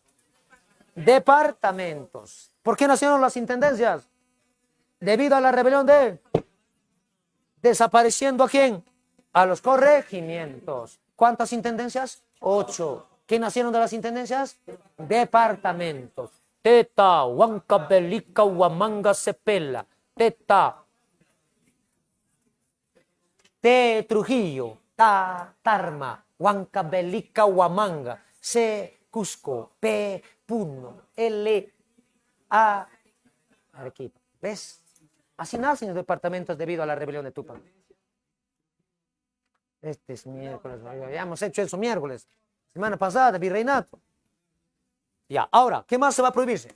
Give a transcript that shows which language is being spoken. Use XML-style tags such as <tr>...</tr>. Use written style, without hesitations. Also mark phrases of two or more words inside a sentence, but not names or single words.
<es>Departamentos. ¿Por qué nacieron las intendencias? Debido a la rebelión de... ¿Desapareciendo a quién? A los corregimientos. ¿Cuántas intendencias? 8. ¿Qué nacieron de las intendencias? Departamentos. Teta, Huancavelica, Huamanga, Cepela. Teta. T, Trujillo. Ta, Tarma. Huancavelica, Huamanga. C, Cusco. P, Puno. L, A, Arequipa. ¿Ves? Así nacen los departamentos debido a la rebelión de Túpac. Este es miércoles, ya hemos hecho eso miércoles. Semana pasada, virreinato. Ya, ahora, ¿qué más se va a prohibirse?</es>